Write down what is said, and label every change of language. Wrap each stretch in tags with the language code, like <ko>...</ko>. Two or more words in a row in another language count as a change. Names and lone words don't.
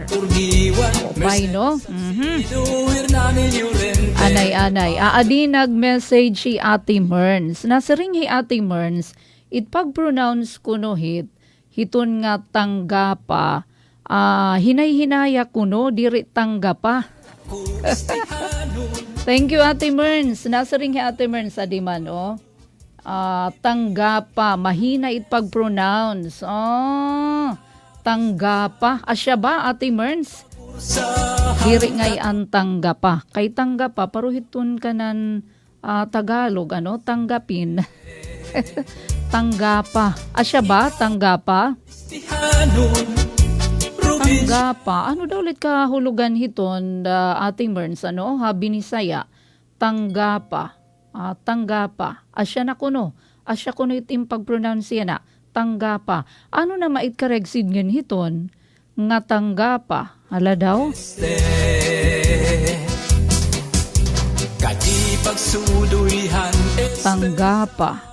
<war>Okay, no? Anay-anay. Aadi nag-message si Ate Merns. Nasiring hi Ate Merns, itpag-pronounce ko no hiton nga tanggapa. Hinay-hinaya ko no, diri tanggapa.</war> <en>Thank you Ate Merns.</en> <war>Nasiring hi Ate Merns, adiman, oh. Tanggapa, mahina itpag-pronounce. Tanggapa. Asya ba, Ate Merns? Diri ngay ang tanggapa. Kay tanggapa, paruhiton ka ng Tagalog, ano? Tanggapin. Tanggapa. Asya ba, tanggapa? Tanggapa. Ano daw ulit kahulugan hiton, Ate Merns, ano? Habi ni Saya. Tanggapa. Tanggapa. Asya na kuno. Asya kuno itim pag-pronounce na. Tanggapa. Ano na maitkaregsid ngan hiton? Nga tanggapa. Hala daw? Tanggapa.</war>